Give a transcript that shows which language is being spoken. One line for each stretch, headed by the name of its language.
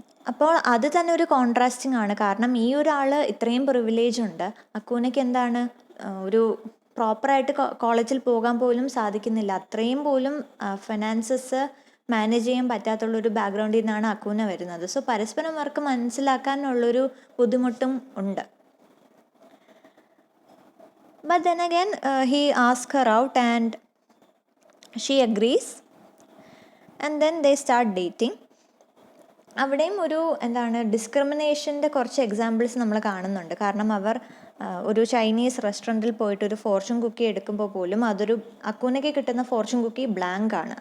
Malayalam: അപ്പോൾ അത് തന്നെ ഒരു കോൺട്രാസ്റ്റിംഗ് ആണ്. കാരണം ഈ ഒരാൾ ഇത്രയും പ്രിവിലേജ് ഉണ്ട്, അക്കൂനയ്ക്ക് ഒരു പ്രോപ്പറായിട്ട് കോളേജിൽ പോകാൻ പോലും സാധിക്കുന്നില്ല. അത്രയും പോലും ഫിനാൻസസ് മാനേജ് ചെയ്യാൻ പറ്റാത്തുള്ളൊരു ബാക്ക്ഗ്രൗണ്ടിൽ നിന്നാണ് അക്കൂന വരുന്നത്. സോ പരസ്പരം അവർക്ക് മനസ്സിലാക്കാനുള്ളൊരു ബുദ്ധിമുട്ടും ഉണ്ട്.
English: But then again, he asks her out and she agrees. And then they start dating.
Malayalam: അവിടെയും ഒരു ഡിസ്ക്രിമിനേഷൻ്റെ കുറച്ച് എക്സാമ്പിൾസ് നമ്മൾ കാണുന്നുണ്ട്. കാരണം അവർ ഒരു ചൈനീസ് റെസ്റ്റോറൻറ്റിൽ പോയിട്ട് ഒരു ഫോർച്യൂൺ കുക്കി എടുക്കുമ്പോൾ പോലും അക്കൂനയ്ക്ക് കിട്ടുന്ന ഫോർച്യൂൺ കുക്കി ബ്ലാങ്ക് ആണ്.